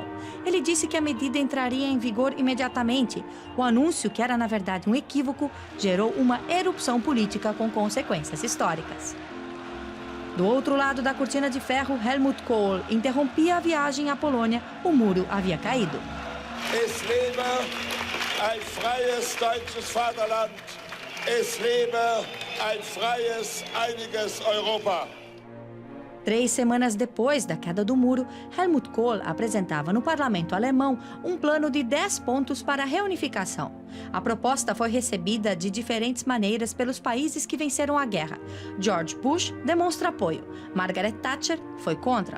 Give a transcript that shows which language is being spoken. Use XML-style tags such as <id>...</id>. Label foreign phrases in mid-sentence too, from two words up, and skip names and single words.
<pt>Ele disse que a medida entraria em vigor imediatamente. O anúncio, que era na verdade um equívoco, gerou uma erupção política com consequências históricas. Do outro lado da cortina de ferro, Helmut Kohl interrompia a viagem à Polônia. O muro havia caído.</pt> <de>Es lebe ein freies deutsches Vaterland. Es lebe ein freies, einiges Europa.</de> <pt>3 semanas depois da queda do muro, Helmut Kohl apresentava no parlamento alemão um plano de 10 pontos para a reunificação. A proposta foi recebida de diferentes maneiras pelos países que venceram a guerra. George Bush demonstra apoio. Margaret Thatcher foi contra.</pt>